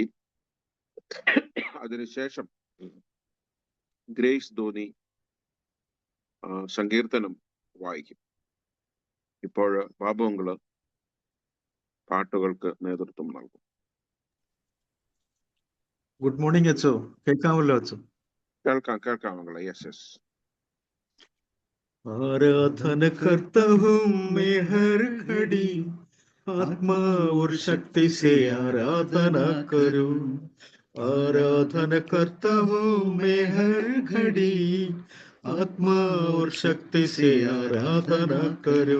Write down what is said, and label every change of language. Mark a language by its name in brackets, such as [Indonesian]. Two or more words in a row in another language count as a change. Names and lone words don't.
[Malayalam] അതിനുശേഷം ഗ്രേസ് ധോനി സങ്കീർത്തനം വായിക്കും. ഇപ്പോൾ ബാബുങ്കള് പാട്ടുകൾക്ക് നേതൃത്വം നൽകും. [English] good morning [Malayalam] അച്ചോ, കേൾക്കാമല്ലോ അച്ചോ? കേൾക്കാം മകളെ. യെസ്. [Hindi] आराधन करता हूँ मैं हर घड़ी, आत्मा और शक्ति से आराधना करूं। आराधन करता हूँ मैं हर घड़ी, आत्मा और शक्ति से आराधना करूं।